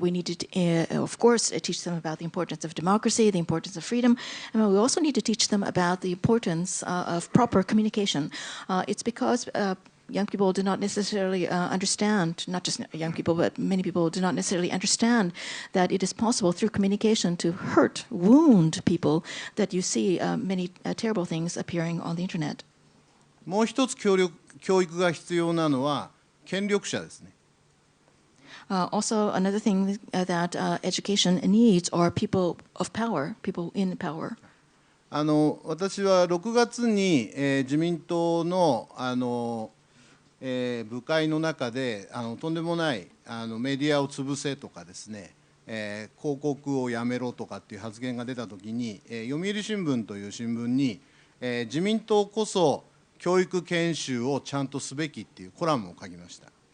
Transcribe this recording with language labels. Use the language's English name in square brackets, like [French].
[English] We need to, of course, teach them about the importance of democracy, the importance of freedom, and we also need to teach them about the importance of proper communication. It's because young people do not necessarily understand, not just young people, but many people do not necessarily understand that it is possible through communication to hurt, wound people, that you see many terrible things appearing on the internet. [Japanese] もう一つ教育が必要なのは権力者ですね。 [English] Also, another thing that education needs are people of power, people in power. [Japanese] 私は6月に、自民党の、部会の中でとんでもないメディアを潰せとかですね、広告をやめろとかっていう発言が出たときに、読売新聞という新聞に、自民党こそ教育研修をちゃんとすべきっていうコラムを書きました。